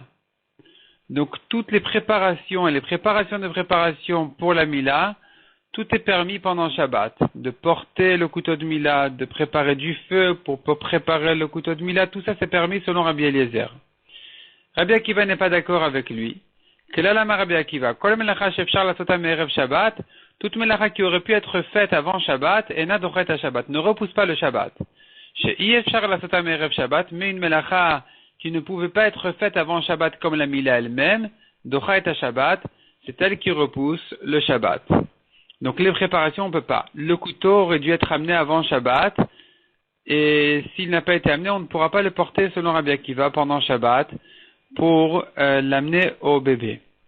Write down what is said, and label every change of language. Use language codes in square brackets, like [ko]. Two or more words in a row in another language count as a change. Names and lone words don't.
[fr] Donc toutes les préparations et les préparations de préparation pour la Mila, tout est permis pendant Shabbat. De porter le couteau de Mila, de préparer du feu pour préparer le couteau de Mila, tout ça c'est permis selon Rabbi Eliezer. Rabbi Akiva n'est pas d'accord avec lui. Quel est l'ama Rabbi Akiva? [he] כל מלאכה שאפשר לעשותה מערב שבת, [fr] toute melacha qui aurait pu être faite avant Shabbat, [he] אינה דוחה [fr] à Shabbat, ne repousse pas le Shabbat. [he] שאי אפשר לעשותה מערב שבת, [fr] mais une melacha qui ne pouvait pas être faite avant Shabbat comme la Mila elle-même, dochet à Shabbat, c'est elle qui repousse le Shabbat. Donc les préparations, on ne peut pas. Le couteau aurait dû être amené avant Shabbat, et s'il n'a pas été amené, on ne pourra pas le porter selon Rabbi Akiva pendant Shabbat pour l'amener au bébé.